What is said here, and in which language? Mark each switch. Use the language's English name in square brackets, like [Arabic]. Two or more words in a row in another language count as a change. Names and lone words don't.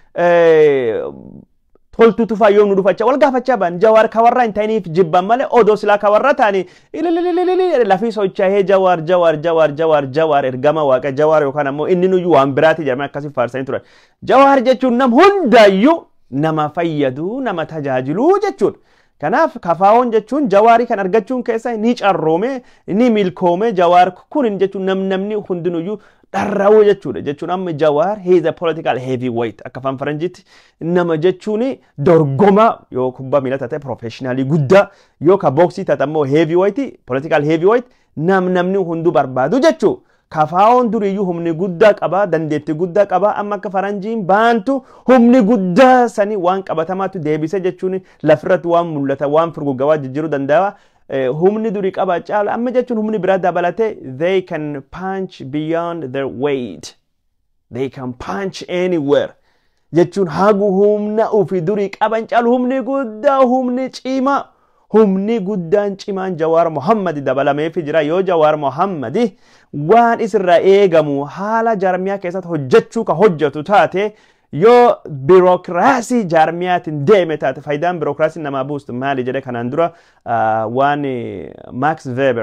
[Oromo] toltu tufa yoom nu dhufacha wal gaafachaa baan Jawaar kawarraa hin ta'iniif jibban malee odoo silaa kawarraa ta'anii lafii socho'ee Jawaar ergama waaqa Jawaar yookaan ammoo inni nuyyuu waan biraati jedhamee akkasii faarsanii turan. Jawaar jechuun nam hundaayyuu nama fayyadu nama tajaajilu jechuudha. Kanaaf kafaa'oon jechuun Jawaarii kan argachuun keessa ni carroome ni milkoome Jawaar kun jechuun namni hundinuyyuu dharraa'uu jechuudha. Jechuun amma Jawaar [English] he is a political heavyweight [Oromo] akka afaan faranjiitti nama jechuun dorgoma yoo kubbaa miilaa taate professionaalii guddaa yoo ka boksii taate ammoo [English] heavyweight political heavyweight [Oromo] namni hunduu barbaadu jechuudha. Kafaa'oon duriyyuu humni guddaa qaba dandeettii guddaa qaba amma akka faranjiin baantu humni guddaa sanii waan qabatamaatu deebise jechuun lafirratti waan mul'ata waan furguggawaa jijjiiruu danda'a. Humni durii qaba caala amma jechuun humni biraa dabalate [English] they can punch beyond their weight. They can punch anywhere. [Oromo] Jechuun hagu humna ufi durii qaban caalu humni guddaa humni cimaa. Humni guddaan cimaan Jawaar Mohammad dabalamee fi jira yoo Jawaar Mohammad waan isirraa eegamu haala jaarmiyaa keessatti hojjechuu ka hojjetu taate yoo biirokiraasii jaarmiyaatiin deeme taate faayidaan biirokiraasii namaa buustu maali jedhe kanaan dura waan Max Weber